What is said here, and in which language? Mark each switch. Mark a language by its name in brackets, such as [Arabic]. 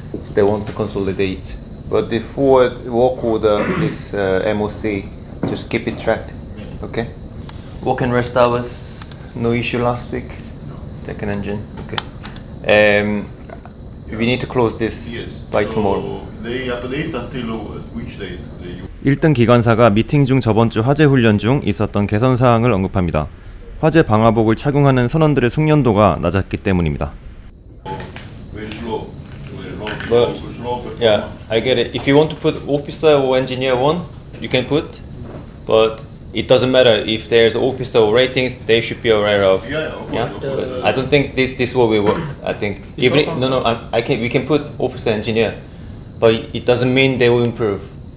[English] So they want to consolidate. But the forward work order is MOC. Just keep it tracked. Okay. Work and rest hours. No issue last week. Take an engine. Okay. We need to close this by tomorrow. They update until which date? [Korean] 1등 기관사가 미팅 중 저번 주 화재 훈련 중 있었던 개선 사항을 언급합니다. 화재 방화복을 착용하는 선원들의 숙련도가 낮았기 때문입니다. [English] Very slow. But yeah, I get it. If you want to put officer or engineer one, you can put, but it doesn't matter if there's officer or ratings. They should be aware of. Yeah. But I don't think this will work. I think even we can put officer engineer, but it doesn't mean they will improve.